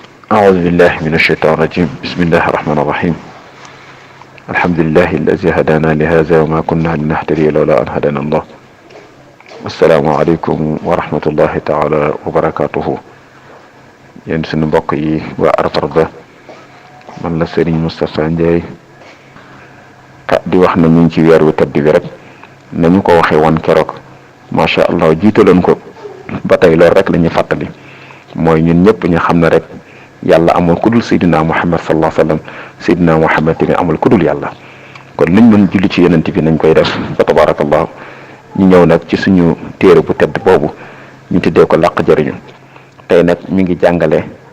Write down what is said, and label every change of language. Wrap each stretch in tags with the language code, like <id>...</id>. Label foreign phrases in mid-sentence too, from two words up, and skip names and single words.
<ar>أعوذ بالله من الشيطان الرجيم. بسم الله الرحمن الرحيم. الحمد لله الذي هدانا لهذا وما كنا لنهتدي لولا أن هدانا الله. السلام عليكم ورحمة الله تعالى وبركاته.</ar> <wo>yéen sunu mbokk yi waa Arafat man la Serigne Moustapha Ndiaye di wax na ñu ngi ci weer wu tedd bi rek nañu ko waxee woon keroog</wo> <ar>ما شاء الله</ar> <wo>jiitaloon ko ba tey loolu rek la ñuy fàttali mooy ñun ñëpp ñu xam ne rek yàlla amul kudul Seydina Muhammad</wo> <ar>صلى الله عليه وسلم</ar> <wo>Seydina Muhammad tamit amul kudul yàlla kon liñ mën julli ci yonent bi nañ koy def fa tabarakallahu ñu ñëw nag ci suñu téere bu tedd boobu ñu tuddee ko làq jëriñu tey nag mi ngi jàngale</wo>